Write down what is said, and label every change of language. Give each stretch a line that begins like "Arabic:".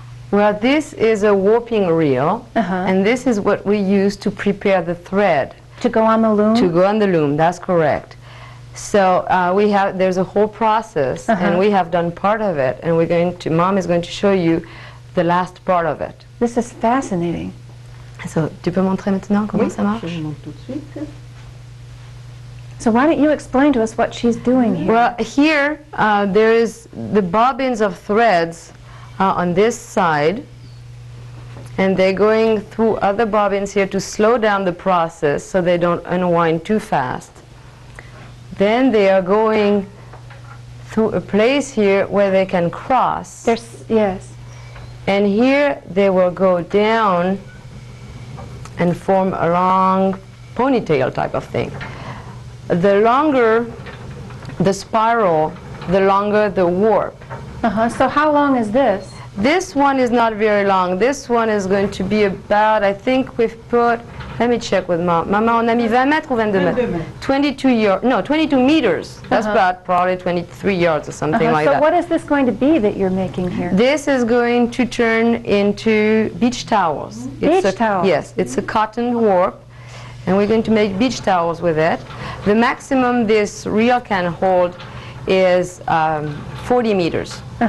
English: Well, this is a warping reel, and this is what we use to prepare the thread. To go on the loom? To go on the loom, that's correct. So there's a whole process, and we have done part of it, and Mom is going to show you the last part of it. This is fascinating.
French: So, tu peux montrer maintenant comment ça marche? Je montre tout de suite.
English: So why don't you explain to us what she's doing here? Well, here there is the bobbins of threads on this side, and they're going through other bobbins here to slow down the process so they don't unwind too fast. Then they are going through a place here where they can cross. Yes. And here they will go down and form a long ponytail type of thing. The longer the spiral the longer the warp. So how long is this? This one is not very long. This one is going to be about, I think we've put, let me check with Mom.
French: Maman, on a mis 20 mètres ou 22 mètres?
English: 22 meters. That's about probably 23 yards or something like so that. what is this going to be that you're making here? This is going to turn into beach towels. Beach towels? Yes, it's a cotton warp, and we're going to make beach towels with it. The maximum this reel can hold is 40 meters.